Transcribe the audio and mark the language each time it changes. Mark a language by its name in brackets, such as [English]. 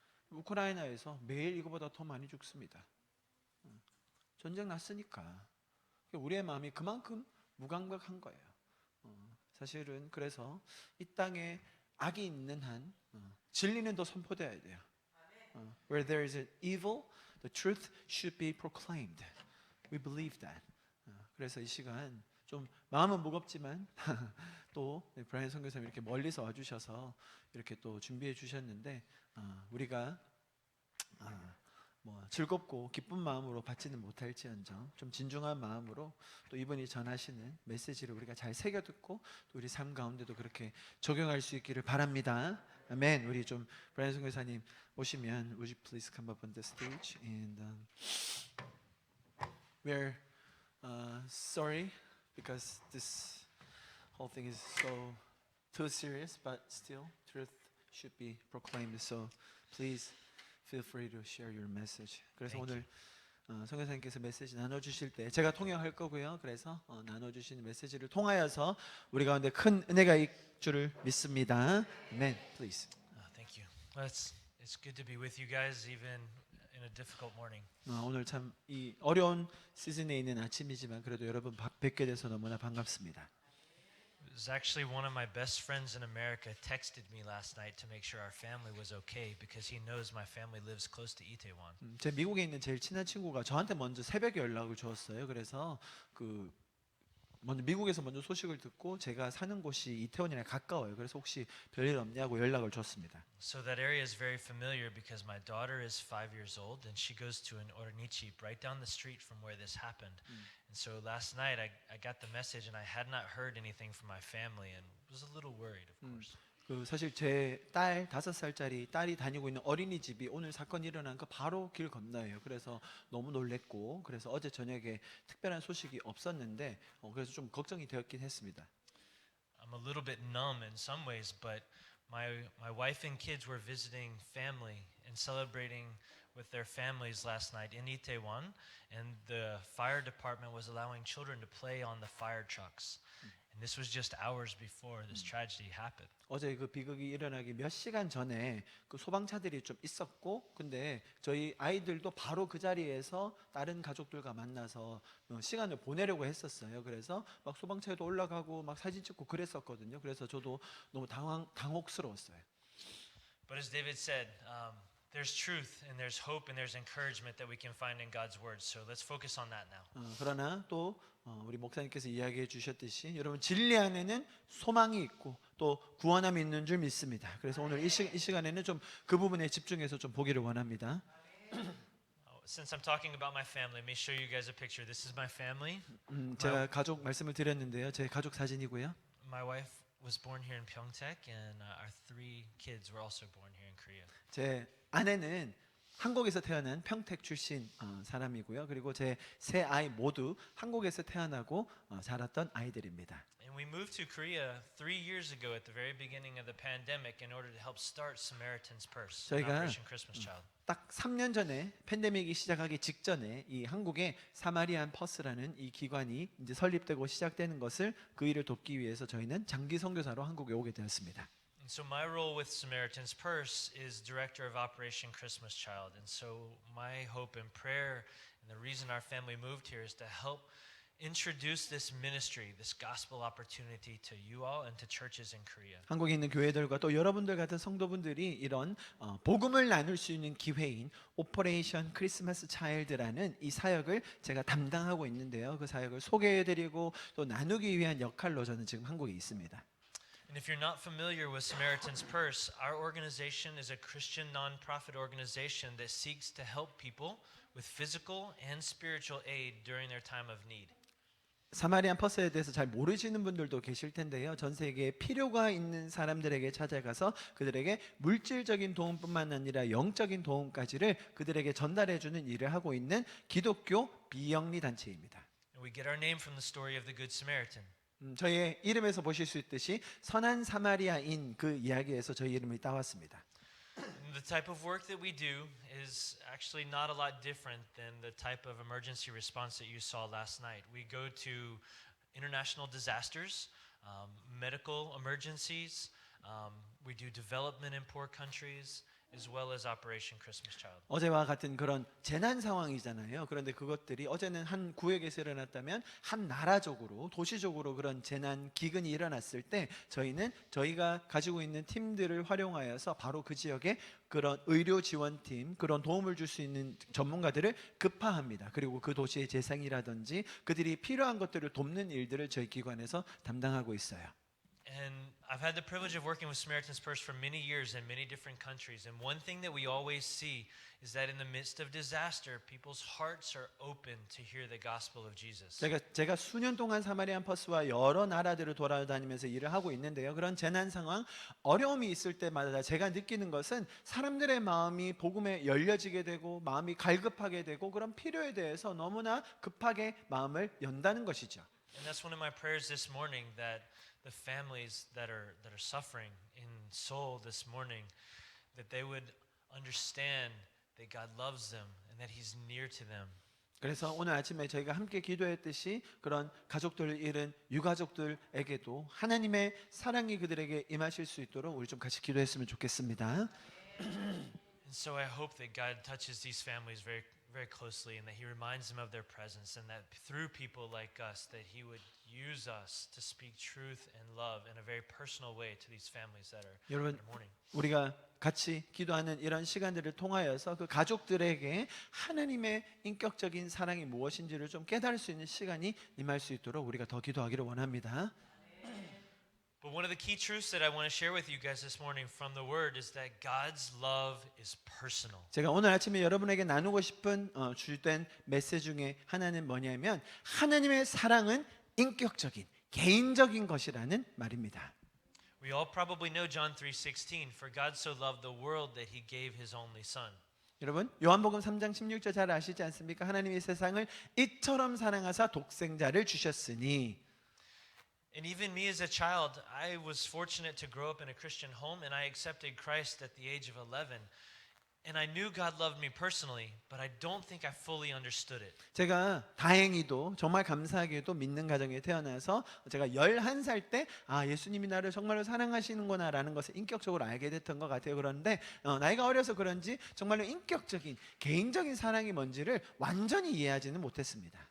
[Korean] 우크라이나에서 매일 이거보다 더 많이 죽습니다. 전쟁 났으니까 우리의 마음이 그만큼 무감각한 거예요. 사실은 그래서 이 땅에 악이 있는 한 진리는 더 선포되어야 돼요. [English] Where there is an evil, the truth should be proclaimed. We believe that. [Korean] 그래서 이 시간 좀 마음은 무겁지만 또 브라이언 선교사님 이렇게 멀리서 와주셔서 이렇게 또 준비해 주셨는데 우리가 뭐 즐겁고 기쁜 마음으로 받지는 못할지언정 좀 진중한 마음으로 또 이분이 전하시는 메시지를 우리가 잘 새겨 듣고 또 우리 삶 가운데도 그렇게 적용할 수 있기를 바랍니다. 아멘. 우리 좀 브라이언 선교사님 오시면 [English] would you please come up on the stage and we're sorry because this whole thing is so too serious, but still truth should be proclaimed. So please feel free to share your message. [Korean] 그래서 오늘 선교사님께서 메시지 나눠주실 때 제가 통역할 거고요. 그래서 나눠주시는 메시지를 통하여서 우리 가운데 큰 은혜가 있을 줄을 믿습니다. [English] Amen. Please. Thank you. Well, it's good to be with you guys, even in a difficult morning. [Korean] 오늘 참 이 어려운 시즌에 있는 아침이지만 그래도 여러분 뵙게 돼서 너무나 반갑습니다. [English] It was actually one of my best friends in America texted me last night to make sure our family was okay because he knows my family lives close to Itaewon. [Korean] 제 미국에 있는 제일 친한 친구가 저한테 먼저 새벽에 연락을 주었어요. 그래서 먼저 미국에서 먼저 소식을 듣고 제가 사는 곳이 이태원이랑 가까워요. 그래서 혹시 별일 없냐고 연락을 줬습니다. [English] So that area is very familiar because my daughter is 5 years old and she goes to an [Korean] ornichi [English] right down the street from where this happened. And so last night I got the message and I had not heard anything from my family and was a little worried, of course. [Korean] 사실 제 딸 5살짜리 딸이 다니고 있는 어린이집이 오늘 사건이 일어난 거 바로 길 건너예요. 그래서 너무 놀랬고 그래서 어제 저녁에 특별한 소식이 없었는데 그래서 좀 걱정이 되었긴 했습니다. [English] I'm a little bit numb in some ways, but my wife and kids were visiting family and celebrating with their families last night in Itaewon, and the fire department was allowing children to play on the fire trucks. And this was just hours before this tragedy happened. [Korean] 어제 그 비극이 일어나기 몇 시간 전에 그 소방차들이 좀 있었고 근데 저희 아이들도 바로 그 자리에서 다른 가족들과 만나서 시간을 보내려고 했었어요. 그래서 막 소방차에도 올라가고 막 사진 찍고 그랬었거든요. 그래서 저도 너무 당혹스러웠어요. [English] But as David said, there's truth and there's hope and there's encouragement that we can find in God's word. So let's focus on that now. [Korean] 그러나 또 우리 목사님께서 이야기해 주셨듯이 여러분 진리 안에는 소망이 있고 또 구원함이 있는 줄 믿습니다. 그래서 오늘 이 시간에는 좀 그 부분에 집중해서 좀 보기를 원합니다. [English] Since I'm talking about my family, let me show you guys a picture. This is my family. [Korean] 제가 가족 말씀을 드렸는데요. 제 가족 사진이고요. [English] My wife was born here in Pyeongtaek, and our 3 kids were also born here in Korea. [Korean] 제 아내는 한국에서 태어난 평택 출신 사람이고요. 그리고 제 3 아이 모두 한국에서 태어나고 자랐던 아이들입니다. [English] And we moved to Korea 3 years ago at the very beginning of the pandemic in order to help start Samaritan's Purse, [Korean] 저희가 [English] Operation Christmas Child. [Korean] 딱 3년 전에 팬데믹이 시작하기 직전에 이 한국에 사마리안 퍼스라는 이 기관이 이제 설립되고 시작되는 것을 그 일을 돕기 위해서 저희는 장기 선교사로 한국에 오게 되었습니다. [English] And so my role with Samaritan's Purse is director of Operation Christmas Child. And so my hope and prayer and the reason our family moved here is to help introduce this ministry, this gospel opportunity to you all and to churches in Korea. [Korean] 한국에 있는 교회들과 또 여러분들 같은 성도분들이 이런 복음을 나눌 수 있는 기회인 오퍼레이션 크리스마스 차일드라는 이 사역을 제가 담당하고 있는데요. 그 사역을 소개해드리고 또 나누기 위한 역할로 저는 지금 한국에 있습니다. [English] And if you're not familiar with Samaritan's Purse, our organization is a Christian nonprofit organization that seeks to help people with physical and spiritual aid during their time of need. [Korean] 사마리안 퍼스에 대해서 잘 모르시는 분들도 계실 텐데요. 전 세계에 필요가 있는 사람들에게 찾아가서 그들에게 물질적인 도움뿐만 아니라 영적인 도움까지를 그들에게 전달해 주는 일을 하고 있는 기독교 비영리 단체입니다. [English] And we get our name from the story of the Good Samaritan. [Korean] 저희의 이름에서 보실 수 있듯이 선한 사마리아인 그 이야기에서 저희 이름이 따왔습니다. [English] And the type of work that we do is actually not a lot different than the type of emergency response that you saw last night. We go to international disasters, medical emergencies, we do development in poor countries, as well as Operation Christmas Child. [Korean] 어제와 같은 그런 재난 상황이잖아요. 그런데 그것들이 어제는 한 구역에서 일어났다면 한 나라적으로 도시적으로 그런 재난 기근이 일어났을 때 저희는 저희가 가지고 있는 팀들을 활용하여서 바로 그 지역에 그런 의료 지원팀, 그런 도움을 줄 수 있는 전문가들을 급파합니다. 그리고 그 도시의 재생이라든지 그들이 필요한 것들을 돕는 일들을 저희 기관에서 담당하고 있어요. [English] And I've had the privilege of working with Samaritan's Purse for many years in many different countries. And one thing that we always see is that in the midst of disaster, people's hearts are open to hear the gospel of Jesus. [Korean] 제가 수년 동안 사마리안 퍼스와 여러 나라들을 돌아다니면서 일을 하고 있는데요. 그런 재난 상황, 어려움이 있을 때마다 제가 느끼는 것은 사람들의 마음이 복음에 열려지게 되고 마음이 갈급하게 되고 그런 필요에 대해서 너무나 급하게 마음을 연다는 것이죠. [English] And that's one of my prayers this morning, that the families that are suffering in Seoul this morning, that they would understand that God loves them and that He's near to them. [Korean] 그래서 오늘 아침에 저희가 함께 기도했듯이 그런 가족들을 잃은 유가족들에게도 하나님의 사랑이 그들에게 임하실 수 있도록 우리 좀 같이 기도했으면 좋겠습니다. [English] And so I hope that God touches these families very, very closely, and that He reminds them of their presence, and that through people like us, that He would use us to speak truth and love in a very personal way to these families that are mourning. [Korean] 우리가 같이 기도하는 이런 시간들을 통하여서 그 가족들에게 하나님의 인격적인 사랑이 무엇인지를 좀 깨달을 수 있는 시간이 임할 수 있도록 우리가 더 기도하기를 원합니다. [English] But one of the key truths that I want to share with you guys this morning from the Word is that God's love is personal. [Korean] 제가 오늘 아침에 여러분에게 나누고 싶은 주된 메시지 중에 하나는 뭐냐면 하나님의 사랑은 인격적인, 개인적인 것이라는 말입니다. [English] We all probably know John 3:16. For God so loved the world that He gave His only Son. [Korean] 여러분 요한복음 3장 16절 잘 아시지 않습니까? 하나님이 세상을 이처럼 사랑하사 독생자를 주셨으니. [English] And even me as a child, I was fortunate to grow up in a Christian home, and I accepted Christ at the age of 11. And I knew God loved me personally, but I don't think I fully understood it. [Korean] 제가 다행히도 정말 감사하게도 믿는 가정에 태어나서 제가 11살 때 예수님이 나를 정말로 사랑하시는구나라는 것을 인격적으로 알게 됐던 것 같아요. 그런데 나이가 어려서 그런지 정말로 인격적인 개인적인 사랑이 뭔지를 완전히 이해하지는 못했습니다.